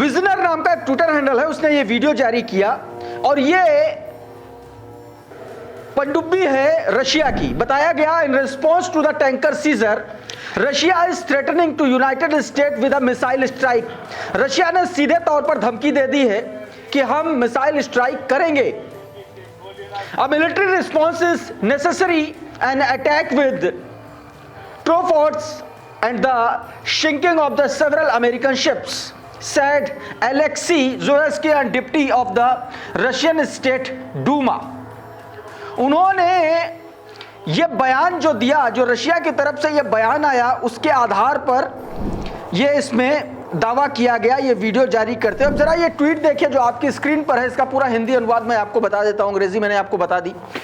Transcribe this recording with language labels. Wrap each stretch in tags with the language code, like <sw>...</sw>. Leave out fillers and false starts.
<hi>विजनर नाम का एक ट्विटर हैंडल है, उसने ये वीडियो जारी किया और ये पनडुब्बी है रशिया की।</hi> <en>बताया गया, in response to the tanker seizure Russia is threatening to United State with a missile strike.</en> <hi>Russia ने सीधे तौर पर धमकी दे दी है कि हम मिसाइल स्ट्राइक करेंगे।</hi> <en>A military response is necessary. An attack with Trofords and the sinking of the several American ships, said Alexei Zursky, and deputy of the Russian State Duma.</en> <hi>उन्होंने ये बयान जो दिया, जो रशिया की तरफ से ये बयान आया, उसके आधार पर ये इसमें दावा किया गया, ये वीडियो जारी करते हैं। अब जरा ये ट्वीट देखिए जो आपकी स्क्रीन पर है, इसका पूरा हिंदी अनुवाद मैं आपको बता देता हूं, अंग्रेजी मैंने आपको बता दी।</hi>